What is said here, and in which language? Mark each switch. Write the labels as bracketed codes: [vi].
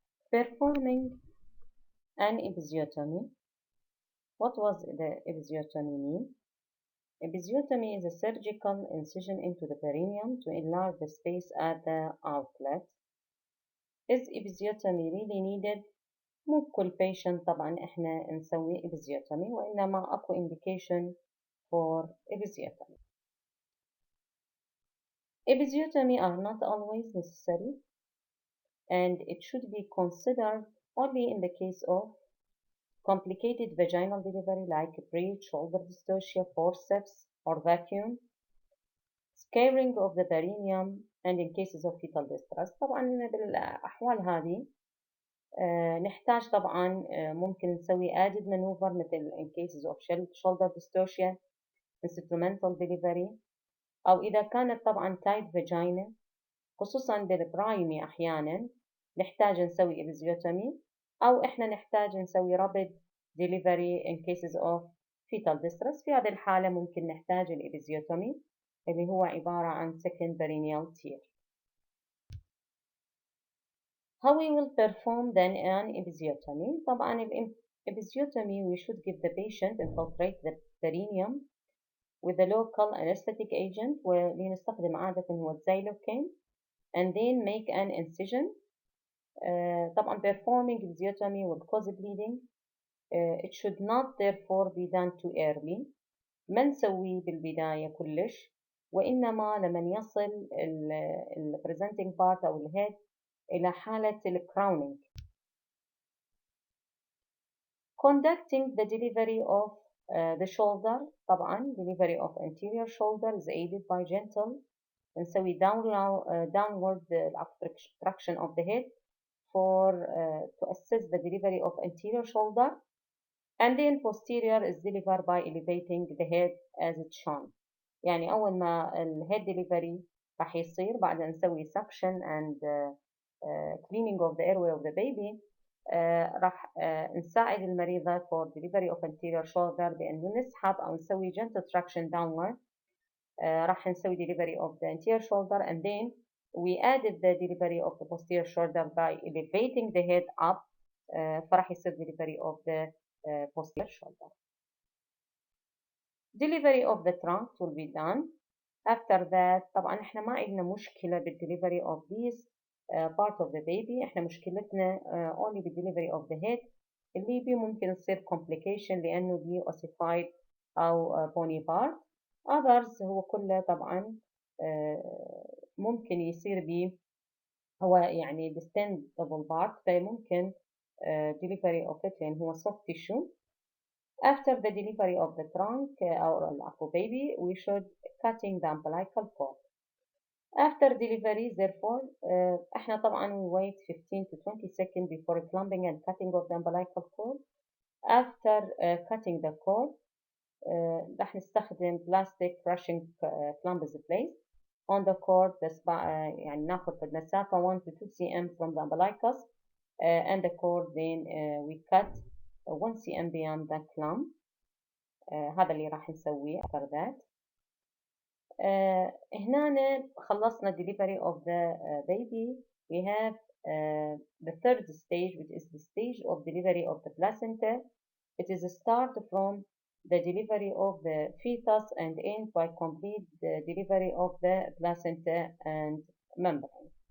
[en] Performing an episiotomy. What was the episiotomy mean? Episiotomy is a surgical incision into the perineum to enlarge the space at the outlet. Is episiotomy really needed? [ar] مو بكل patient طبعا احنا نسوي episiotomy، وإنما أكو [en] indication for episiotomy. Episiotomy are not always necessary, and it should be considered only in the case of complicated vaginal delivery like breech, shoulder dystocia, forceps or vacuum, scarring of the perineum, and in cases of fetal distress. [ar] طبعا بالأحوال هذه نحتاج طبعا ممكن نسوي [en] added maneuver مثل in cases of shoulder dystocia, instrumental delivery, [ar] أو إذا كانت طبعا تايت فاجينا خصوصا بالبرايمي أحيانا نحتاج نسوي إبيزيوتومي، أو إحنا نحتاج نسوي [en] rapid delivery in cases of fetal distress. [ar] في هذه الحالة ممكن نحتاج الإبيزيوتومي اللي هو عبارة عن [en] second perineal tear. How we will perform then an episiotomy. طبعا episiotomy we should give the patient infiltrate the perineum with a local anesthetic agent [ar] واللي نستخدم عادة هو الزيلوكين [en] and then make an incision. طبعا performing episiotomy will cause bleeding. It should not therefore be done too early. [ar] ما نسويه بالبداية كلش، وإنما لمن يصل ال [en] presenting part [ar] أو الهيد إلى حالة الكراونينج. [en] Conducting the delivery of the shoulder. طبعا delivery of anterior shoulder is aided by gentle نسوي downward abduction of the head for to assist the delivery of anterior shoulder, and then posterior is delivered by elevating the head as it's shown. [ar] يعني أول ما الهيد [en] delivery [ar] راح يصير بعد أن نسوي [en] suction and cleaning of the airway of the baby. [ar] راح نساعد المريضة [en] for delivery of anterior shoulder [ar] بأنه نسحب أو نسوي [en] gentle traction downward. [ar] راح نسوي [en] delivery of the anterior shoulder, and then we added the delivery of the posterior shoulder by elevating the head up. [ar] فراح يصير [en] delivery of the posterior shoulder. Delivery of the trunk will be done. After that طبعا [ar] احنا ما عندنا مشكلة بالدليفري [en] of these part of the baby. [ar] احنا مشكلتنا only بالدليفري [en] of the head [ar] اللي بي ممكن تصير complication لأنه دي ossified أو [en] bony part. [ar] others هو كله طبعا ممكن يصير بيه هو يعني [en] distendable part [ar] فممكن [en] delivery of it [ar] لأن هو [en] soft tissue. After the delivery of the trunk or الأكو baby we should cutting the umbilical cord. After delivery therefore [ar] احنا طبعا [en] we wait 15 to 20 seconds before clumping and cutting of the umbilical cord. After cutting the cord [ar] راح نستخدم [en] plastic brushing clamp is placed on the cord. [ar] يعني ناخذ مسافة [en] 1 to 2 cm from the umbilicus and the cord, then we cut 1 cm beyond the clamp. [ar] هذا اللي راح نسويه [en] after that. [ar] هنا خلصنا [en] delivery of the baby. We have the third stage, which is the stage of delivery of the placenta. It is a start from the delivery of the fetus and end by complete the delivery of the placenta and membrane.